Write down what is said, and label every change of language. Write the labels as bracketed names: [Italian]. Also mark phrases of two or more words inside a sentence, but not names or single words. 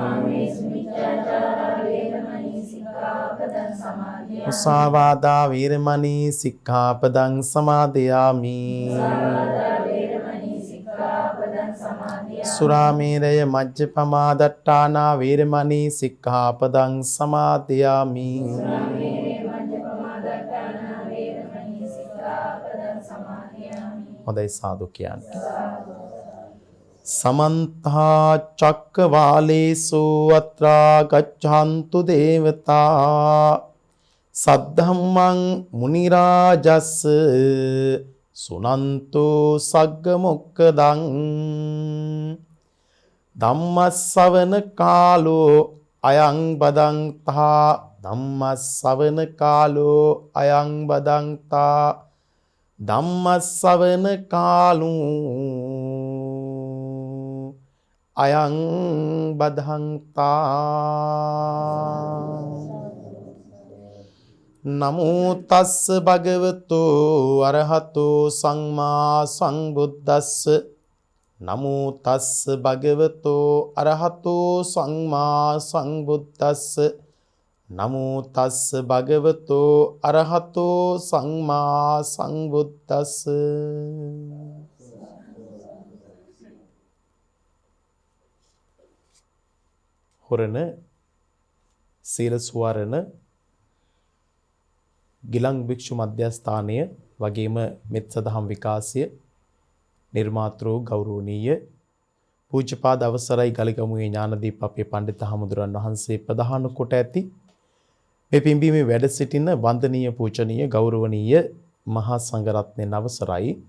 [Pali] මුසාවාදා වේරමණී සික්ඛාපදං සමාදියාමි සුරාමේරය මජ්ජපමා දට්ඨානා වේරමණී සික්ඛාපදං සමාදියාමි [Sinhala] හොඳයි සාදු කියන්නේ. [Pali] සමන්ත චක්කවාලේසු අත්‍රා ගච්ඡන්තු දේවතා සද්ධම්මං මුනි රාජස් සුනන්තු සග්ග මොක්ඛදං ධම්මස්සවන කාලෝ අයං බදන්තා ධම්මස්සවන කාලෝ අයං බදන්තා ධම්මස්සවන කාලෝ අයං බදන්තා නමෝ තස්ස භගවතු අරහතෝ සම්මා සම්බුද්දස්ස නමෝ තස්ස භගවතු අරහතෝ සම්මා සම්බුද්දස්ස නමෝ තස්ස භගවතු අරහතෝ සම්මා සම්බුද්දස්ස. [Sinhala] හොරණ සීල සුවරණ ගිලන් භික්ෂු මධ්‍යස්ථානය වගේම මෙත් සදහම් විකාශය නිර්මාතෘ ගෞරවනීය පූජ්‍යපාද අවසරයි ගලිගමුවේ ඥානදීප අපේ පඬිත හමුදුරන් වහන්සේ ප්‍රධාන කොට ඇති මේ පින්බීමේ වැඩ සිටින වන්දනීය පූජනීය ගෞරවනීය මහා සංඝරත්නයන් අවසරයි